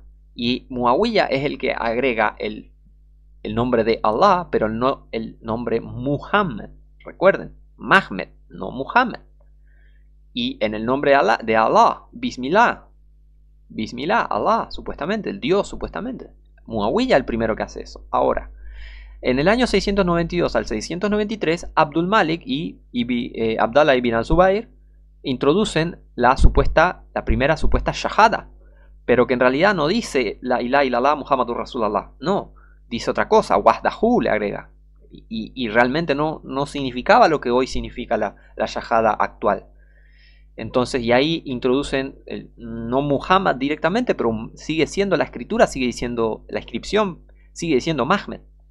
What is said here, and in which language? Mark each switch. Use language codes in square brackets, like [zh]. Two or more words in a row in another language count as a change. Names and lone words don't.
[es] Y Muawiyah es el que agrega el nombre de Allah, pero no el nombre Muhammad. Recuerden, Mahmed, no Muhammad. Y en el nombre de Allah, Bismillah, Allah, supuestamente, el Dios, supuestamente. Muawiyah el primero que hace eso. Ahora, en el año 692 al 693, Abdul Malik y Abdallah ibn al-Zubayr introducen la primera supuesta shahada, pero que en realidad no dice [ar] لا إله إلا الله محمد رسول الله, [es] no, dice otra cosa, wahdahu le agrega, y realmente no significaba lo que hoy significa la shahada actual. Entonces, y ahí introducen no Muhammad directamente, pero sigue siendo la escritura, sigue siendo la inscripción, sigue diciendo Mahmed.